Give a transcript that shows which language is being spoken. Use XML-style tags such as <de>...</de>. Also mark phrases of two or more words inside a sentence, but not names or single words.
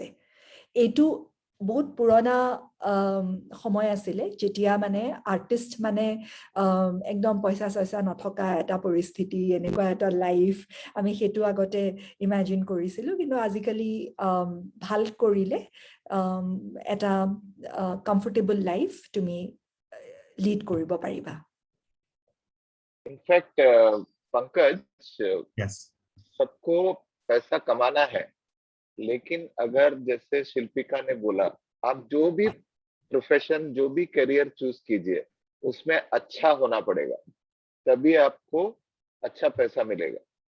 <as>এইটো বহুত পুৰণা সময় আছিলে, যেতিয়া মানে আৰ্টিষ্ট মানে একদম পইচা নথকা এটা পৰিস্থিতি, এনেকুৱা এটা লাইফ আমি সেইটো আগতে ইমেজিন কৰিছিলোঁ। কিন্তু আজিকালি ভাল কৰিলে এটা</as> <en>comfortable life</en> <as>তুমি लीड কৰিব পাৰিবা।</as> <hi>इनफैक्ट पंकज,</hi> <en>Yes.</en> <hi>सबको पैसा कमाना है, लेकिन अगर जैसे शिल्पिका ने बोला, आप जो भी प्रोफेशन, जो भी करियर चूज कीजिए, उसमें अच्छा होना पड़ेगा, तभी आपको अच्छा पैसा मिलेगा।</hi>